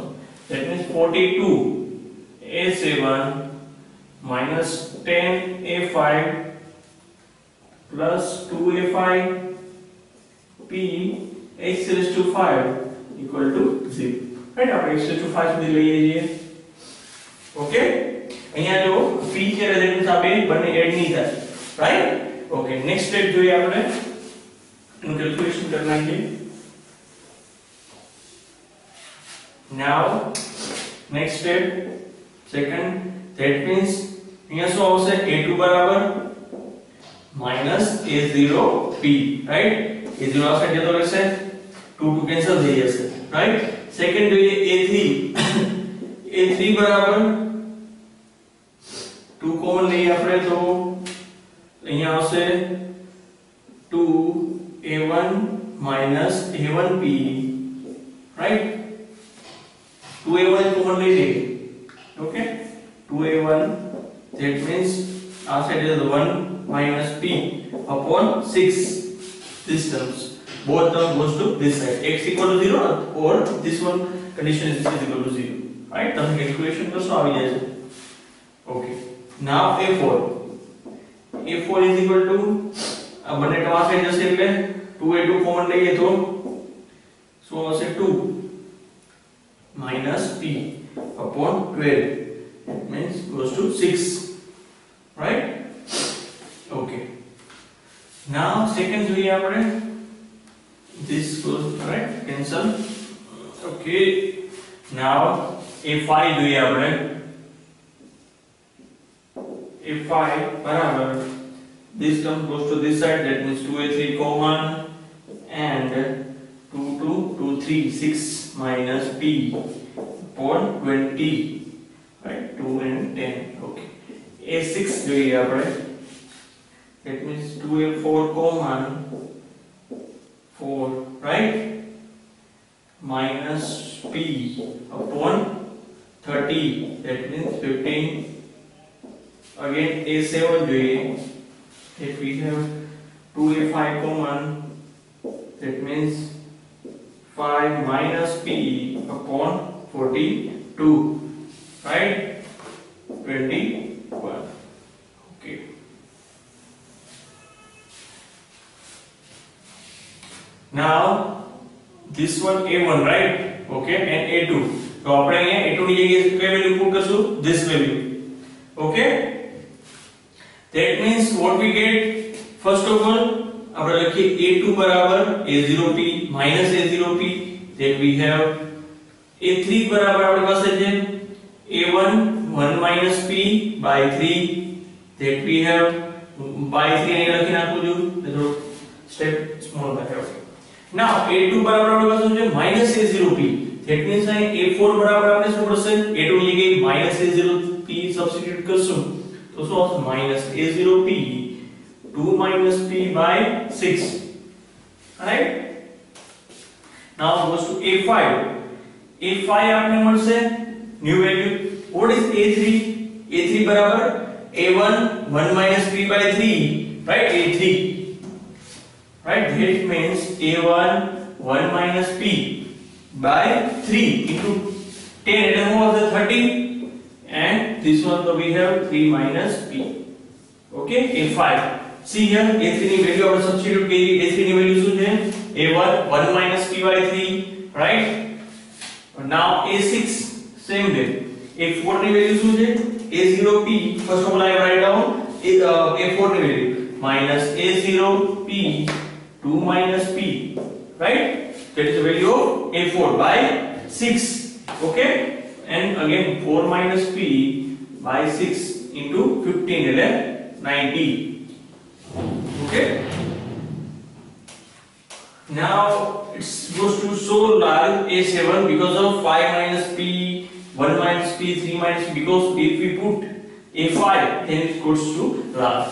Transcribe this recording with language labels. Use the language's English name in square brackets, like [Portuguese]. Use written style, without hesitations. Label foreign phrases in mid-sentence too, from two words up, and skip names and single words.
[English] That means 42a7 minus 10a5 plus 2a5 p x raised to 5 equal to 0. [Gujarati] Right, આપણે [English] x raised to 5 [Gujarati] સુધી લઈએ છીએ. Okay, અહીંયા જો p છે રેઝિડન્સ આપે બંને એડ નહીં થાય, રાઈટ? ઓકે, [English] next step [Gujarati] જોઈએ આપણે, એનું કેલ્ક્યુલેશન કરી નાખીએ. [English] Now next step, second, that means [Gujarati] અહીંયા શું આવશે? a2 બરાબર minus a0p, right? a0 આવશે જતો રહેશે, 2 2 કેન્સલ થઈ જશે, રાઈટ? સેકન્ડ જોઈએ a3 a3 બરાબર 2 કોમન લઈએ આપણે તો અહીંયા આવશે 2a1 minus a1p, right? 2a1 કોમન લઈ લઈએ. ઓકે, [English] 2a1 that means our side is 1 minus p upon 6. This terms, both term goes to this side. X equal to 0 or this one condition is equal to 0. Right? [Gujarati] તમે calculation કરશો આવી જાય છે. [English] Okay, now a4 is equal to [Gujarati] બંને ટર્મ આ સાઈડ જશે એટલે 2a2 કોમન લઈએ તો શું હશે [English] 2 minus p upon 12. It means goes to 6. Right? Okay, now second [Gujarati] જોઈએ આપણે [English] this goes right cancel. Okay, now a5 [Gujarati] જોઈએ આપણે a5 બરાબર [English] this term goes to this side, that means 2a3 common and 2 2 2 3 6 minus p upon 20. Right, 2 and 10. Okay, a6 [Gujarati] જોઈએ આપણે [English] that means 2a4 common 4, right, minus p upon 30, that means 15. Again a7 જોઈએ if we have 2a5 common, that means 5 minus p upon 42, right, 21. Okay, now this one a1, right? Okay, and a2. [Gujarati] તો આપણે અહીંયા a2 ની જગ્યાએ કઈ [English] value put [Gujarati] કરશું? [English] This value. Okay, that means what we get, first of all [Gujarati] આપણે લખીએ a2 બરાબર [English] a0p minus a0p, that we have a3 [Gujarati] બરાબર આપણી પાસે છે [English] a1 1 minus p by 3, that we have by 3 [Gujarati] અહીંયા લખી નાખું છું તો સ્ટેપ સ્મોલ લખાય. Now a2 બરાબર આપણી પાસે છે minus a0p, [English] that means [Gujarati] અહીં a4 બરાબર આપણે શું પડશે a2 ની જગ્યાએ minus a0p સબસ્ટિટ્યુટ કરશું તો શું આવશે minus a0p [English] 2 minus p by 6. Right? Now goes to a5. [Gujarati] a5 આપને મળશે [English] new value. What is a3? a3 બરાબર a1 1 minus p by 3, right? a3, right? That means a1 1 minus p by 3 into 10, and what was the 30, and this one so we have 3 minus p. Okay, a5. See here [Gujarati] a3 ની વેલ્યુ આપણે સબસ્ટિટ્યુટ કરી. a3 ની વેલ્યુ શું છે a1 [English] 1 minus p by 3, right? Now a6 same way. [Gujarati] a4 ની વેલ્યુ શું છે a0p. [English] first of all I write down a4 ની વેલ્યુ minus a0p 2 minus p, right? That is the value of a4 by 6. Okay, and again 4 minus p by 6 into 15 એટલે 90. Okay, now it goes to so large a7 because of 5 minus p 1 minus p 3 minus p, because if we put a5 then it goes to large.